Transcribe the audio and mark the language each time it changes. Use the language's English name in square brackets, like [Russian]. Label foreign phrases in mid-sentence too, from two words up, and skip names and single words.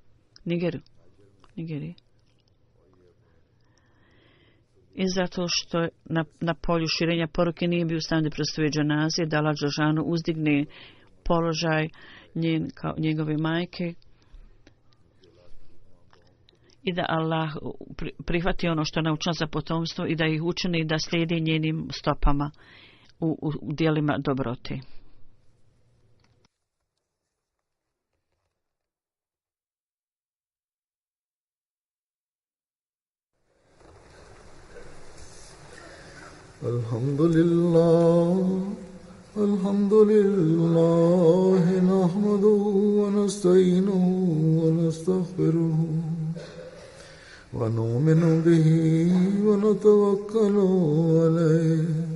[Bosnian] I zato što je na polju širenja poruke nije bio u stanju da predstavuje dženaze, da Allah dželešanu uzdigne položaj njegove majke i da Allah prihvati ono što je naučila za potomstvo i da ih učini da slijedi njenim stopama u djelima dobrote. [Arabic] الحمد لله نحمده ونستعينه ونستغفره ونؤمن به ونتوكل عليه